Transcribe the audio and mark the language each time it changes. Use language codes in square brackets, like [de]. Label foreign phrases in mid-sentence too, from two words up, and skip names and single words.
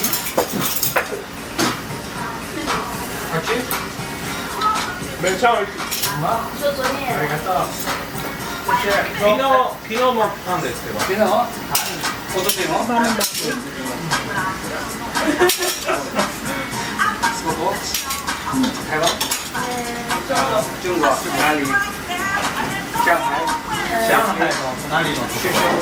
[ja] ピノもなんですけど。ピノ？はい。今年も？ 中国？ [zh] 台湾？中国哪里？ [ja] 上海？上海の哪里のところ？